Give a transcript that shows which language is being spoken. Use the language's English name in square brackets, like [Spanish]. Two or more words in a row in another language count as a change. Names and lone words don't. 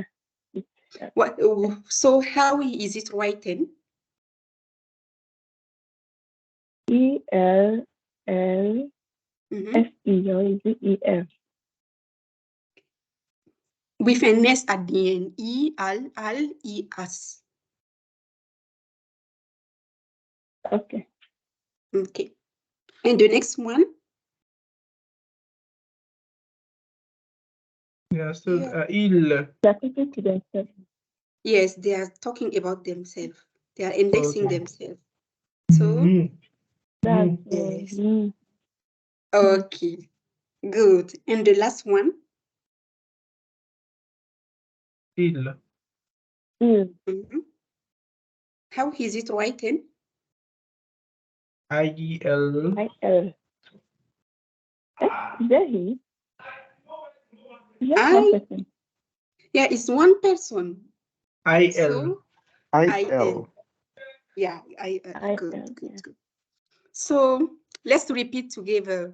[English] What? So how is it written? ELLSE, Mhm. or is it EF? With an S at the end. E-L-L-E-S. Okay. Okay. And the next one? Yeah, so Yeah. il. They're talking to themselves. Yes, they are talking about themselves. They are indexing Okay. themselves. So, Nous. That's Nous. yes. me. Okay, good. And the last one? Il. Mhm. How is it written? I-E-L. IL. Is that he? Is that I- one person? Yeah, it's one person. I-L. So, I-L. Yeah, I-L, good, yeah. good. So let's repeat together.